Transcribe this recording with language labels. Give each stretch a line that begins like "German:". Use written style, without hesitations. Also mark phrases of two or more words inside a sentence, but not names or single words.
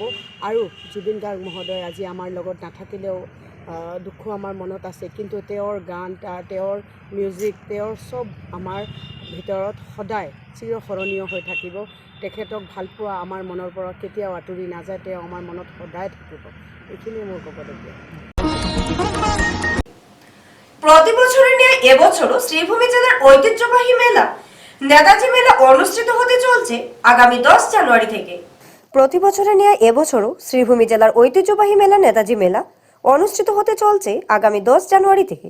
Assamese: আৰু জুবিন গাৰ্গ মহোদয় আজি আমাৰ লগত নাথাকিলেও দুখ আমাৰ মনত আছে, কিন্তু তেওঁৰ গান, তেওঁৰ মিউজিক, তেওঁৰ চব আমাৰ ভিতৰত সদায় চিৰস্মৰণীয় হৈ থাকিব। তেখেতক ভালপোৱা আমাৰ মনৰ পৰা কেতিয়াও আঁতৰি নাযায়, তেওঁ আমাৰ মনত সদায় থাকিব। এইখিনিয়ে মোৰ ক'বলগীয়া।
Bangla: প্রতি বছরের ন্যায় এবছরও শ্রীভূমি জেলার ঐতিহ্যবাহী মেলা নেতাজি মেলা অনুষ্ঠিত হতে চলছে আগামী 10 জানুয়ারি থেকে। প্রতি বছরের ন্যায় এবছরও শ্রীভূমি জেলার ঐতিহ্যবাহী মেলা নেতাজি মেলা অনুষ্ঠিত হতে চলছে আগামী 10 জানুয়ারি থেকে।